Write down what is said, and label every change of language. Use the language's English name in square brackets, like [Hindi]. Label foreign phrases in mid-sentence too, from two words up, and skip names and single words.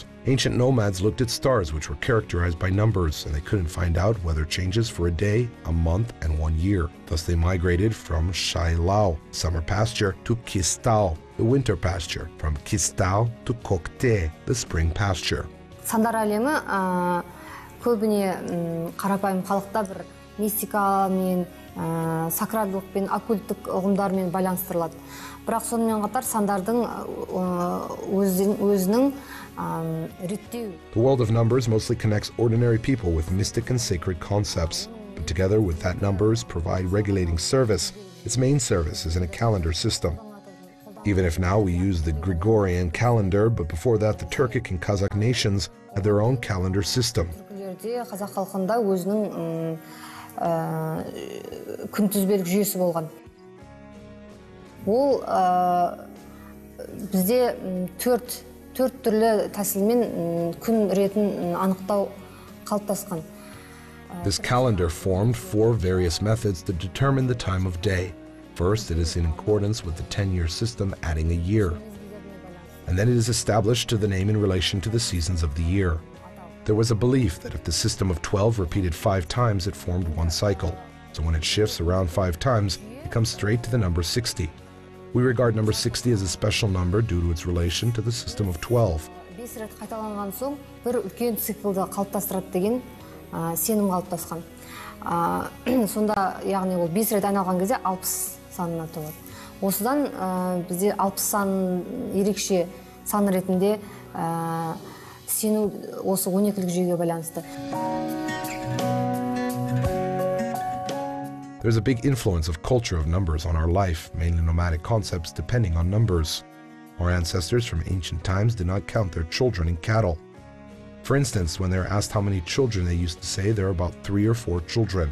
[English] Ancient nomads looked at stars which were characterized by numbers, and they couldn't find out weather changes for a day, a month, and 1 year. Thus they migrated from Shailao, summer pasture, to Kistao, the winter pasture, from Kistao to Kokte, the spring pasture. [Kazakh] Сандар әлемі көбіне қарапайым халықта бір мистикамен, сакралдылықпен, оккульттік ұғымдармен байланыстырылады. Бірақ сонымен қатар сандардың өзінің реттеу. [English] The world of numbers mostly connects ordinary people with mystic and sacred concepts, but together with that numbers provide regulating service. Its main service is in a calendar system. Even if now we use the Gregorian calendar, but before that the Turkic and Kazakh nations had their own calendar system. [Kazakh] Қазақ халқында өзінің күнтізбелік жүйесі болған. Ол бізде төрт түрлі тәсілмен күн ретін анықтау қалыптасқан. [English] This calendar formed 4 various methods to determine the time of day. First, it is in accordance with the 10-year system, adding a year. And then it is established to the name in relation to the seasons of the year. There was a belief that if the system of 12 repeated 5 times, it formed one cycle. So when it shifts around 5 times, it comes straight to the number 60. We regard number 60 as a special number due to its relation to the system of 12. [Kazakh] 5 рет қайталанған соң бір үлкен циклды қалыптастырады деген сенім қалыптасқан. Сонда, яғни ол 5 рет айналған кезде 60 санына толады. Осыдан бізде 60 сан ерекше сан ретінде сену осы 12-лік жүйеге байланысты. [English] There's a big influence of culture of numbers on our life, mainly nomadic concepts depending on numbers. Our ancestors from ancient times did not count their children in cattle. For instance, when they were asked how many children, they used to say there are about 3 or 4 children.